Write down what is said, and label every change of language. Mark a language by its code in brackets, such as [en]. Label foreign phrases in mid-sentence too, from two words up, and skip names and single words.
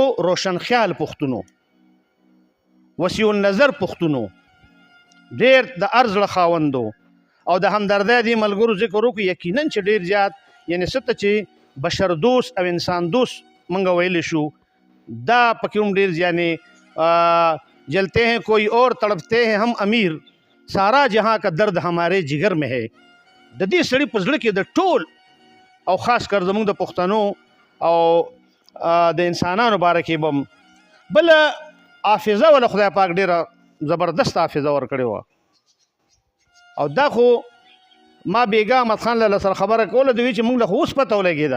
[ps] روشنخیال پښتون وسیع النظر پښتون ډېر د هر زړه خاوند او د همدردۍ دې ملګرو ذکر وکړو یقینا چې ډېر زیات یعنې څه ته چې بشر دوست او انسان دوست موږ ویلی شو دا پکې هم ډېر یعنی [ur] جلتے ہیں کوئی اور تڑپتے ہیں ہم امیر سارا جہاں کا درد ہمارے جگر میں ہے. [ps] د دې سړي په زړه کې د ټول او خاص کر زموږ د پښتنو او د انسانانو باره کې بم بل حافظه ولا خدای پاک ډېره زبردست حافظه ورکړې وه. او دا خو ما بیګا احمد خان له سره خبره کوله دوی چې موږ له خو اوس پته ولګېده.